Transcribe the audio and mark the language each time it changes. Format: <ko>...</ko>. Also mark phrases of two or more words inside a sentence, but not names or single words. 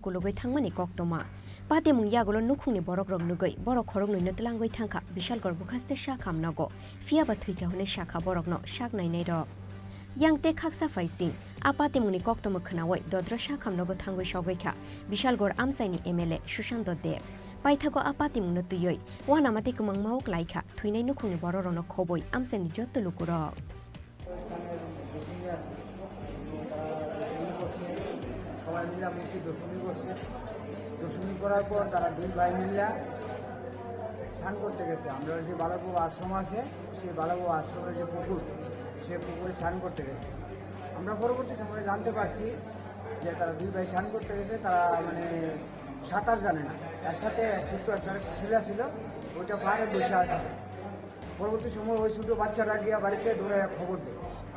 <trp>kulogoi thangmani koktoma patimung yagulo nukhungni borok rok nugoi borok khoroknuino tlangoi thangkha Bishalgor bukhaste shakhamnago fiaba thuika hune shakha borokno shak nainai ro Yangte khaksa faising apatimungni koktoma khnaoi dodro shakhamnago thangoi shogoikha Bishalgor amsaini MLA Sushant Dev Paithago apatimungno tuyoi wanamati kumang mauk laikha thuinai nukhungni bororono khoboi amsani jotto lukurok</trp> <bn>সবাই মিলে আমি একটি দশমী করছি দশমী করার পর তারা দুই ভাই মিলে স্নান করতে গেছে আমরা যে বালাবু আশ্রম আছে সেই বালাবু আশ্রমের যে পুকুর সে পুকুরে স্নান করতে গেছে আমরা পরবর্তী সময়ে জানতে পারছি যে তারা দুই ভাই স্নান করতে গেছে তারা মানে সাঁতার জানে না তার সাথে ছোট্ট একটা ছেলে ছিল ওইটা পাহাড়ে বসে আছে পরবর্তী সময় ওই ছোটো বাচ্চারা গিয়ে বাড়িতে দৌড়ে খবর দেয়</bn>